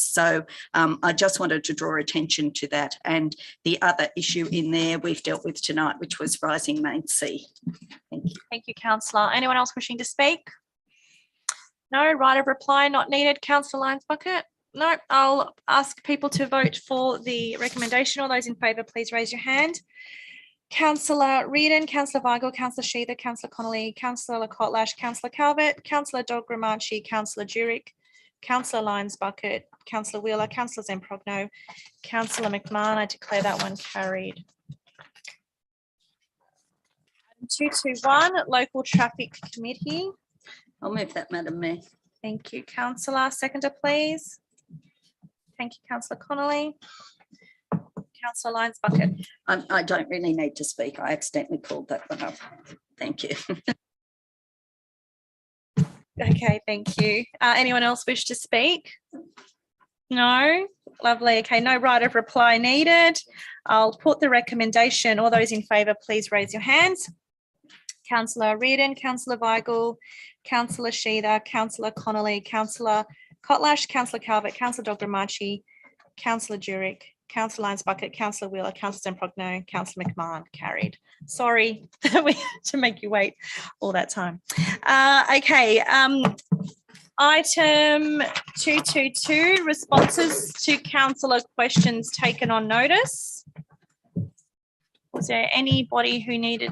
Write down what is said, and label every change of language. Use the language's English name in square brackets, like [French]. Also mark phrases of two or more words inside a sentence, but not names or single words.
[English] So I just wanted to draw attention to that. And the other issue in there we've dealt with tonight, which was rising main sea. Thank you. Thank you, councillor. Anyone else wishing to speak? No. Right of reply not needed. Councillor Lyons Bucket. No. I'll ask people to vote for the recommendation. All those in favour, please raise your hand. Councillor Reardon, Councillor Weigel, Councillor Sheether, Councillor Connolly, Councillor Kotlash, Councillor Calvert, Councillor Dogramanchi, Councillor Jurek, Councillor Lyons Bucket, Councillor Wheeler, Councillor Zamprogno, Councillor McMahon. I declare that one carried. Item 221, Local Traffic Committee. I'll move that, Madam Mayor. Thank you, councillor. Seconder, please. Thank you, councillor Connolly. Councillor Lyons Bucket. I don't really need to speak. I accidentally called that one up. Thank you. Okay, thank you. Anyone else wish to speak? No? Lovely. Okay, no right of reply needed. I'll put the recommendation. All those in favour, please raise your hands. Councillor Reardon, Councillor Weigel, Councillor Sheether, Councillor Connolly, Councillor Kotlash, Councillor Calvert, Councillor Dogramanchi, Councillor Jurek, Councillor Lyons Bucket, Councillor Wheeler, Councillor Zamprogno, Councillor McMahon, carried. Sorry that we had to make you wait all that time. Okay, item 222, responses to councillor questions taken on notice. Was there anybody who needed?